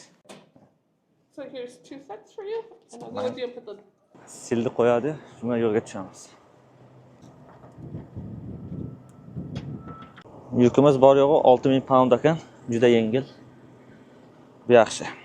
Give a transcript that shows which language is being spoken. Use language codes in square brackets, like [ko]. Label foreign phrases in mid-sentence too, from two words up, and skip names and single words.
[en] So here's 2 sets for you, and I'll go with you and put the... [uz] Sildi qo'yadi, shunga yo'lga tushamiz. Yukimiz bor yo'g'i 6000 pound ekan, juda yengil. Bu yaxshi.